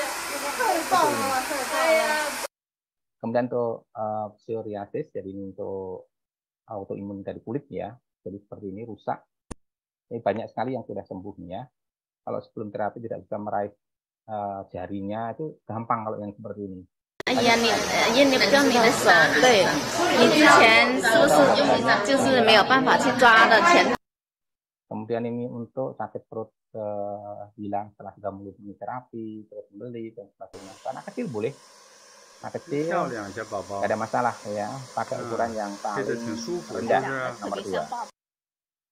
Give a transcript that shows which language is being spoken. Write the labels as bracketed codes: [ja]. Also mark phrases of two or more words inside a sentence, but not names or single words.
[id] Kemudian untuk psoriasis, jadi untuk autoimun dari kulit ya, jadi seperti ini rusak. Ini banyak sekali yang sudah sembuh ya. Kalau sebelum terapi tidak bisa meraih jarinya, itu gampang kalau yang seperti ini. Iya, ini [zh] 跟你的手，对，你之前是不是就是没有办法去抓的前？ [id] Kemudian ini untuk sakit perut hilang setelah sudah mulai terapi, terus membeli dan sebagainya. Anak kecil boleh. Anak kecil tidak ada masalah ya, pakai ukuran yang paling rendah nomor 2.